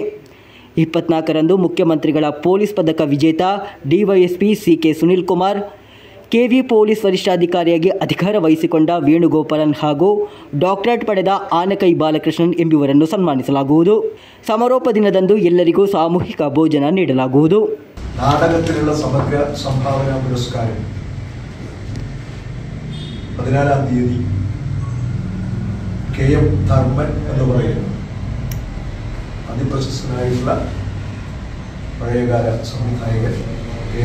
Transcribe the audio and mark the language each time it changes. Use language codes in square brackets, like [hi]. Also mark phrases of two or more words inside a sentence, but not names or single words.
[kn] 24ರಂದು ಮುಖ್ಯಮಂತ್ರಿಗಳ ಪೊಲೀಸ್ ಪದಕ ವಿಜೇತ ಡಿವೈಎಸ್ಪಿ ಸಿ.ಕೆ. ಸುನಿಲ್ ಕುಮಾರ್, ಕೆವಿ ಪೊಲೀಸ್ ವರಿಷ್ಠಾಧಿಕಾರಿಯಾಗಿ ಅಧಿಕಾರ ವಹಿಸಿಕೊಂಡ ವೇಣುಗೋಪಾಲನ್ ಹಾಗೂ ಡಾಕ್ಟರೇಟ್ ಪಡೆದ ಆನಕೈ ಬಾಲಕೃಷ್ಣನ್ ಎಂಬುವರನ್ನು ಸನ್ಮಾನಿಸಲಾಗುವುದು. ಸಮಾರೋಪ ದಿನದಂದು ಎಲ್ಲರಿಗೂ ಸಾಮೂಹಿಕ ಭೋಜನ ನೀಡಲಾಗುವುದು. [ml] നാടകത്തിലുള്ള സമഗ്ര സംഭാവന പുരസ്കാരം 14-ാം തീയതി കെ.എം. ധർമ്മൻ എന്ന് പറയുന്ന അതിപ്രശസ്തനായിട്ടുള്ള പഴയകാല സംവിധായകൻ കെ.എം.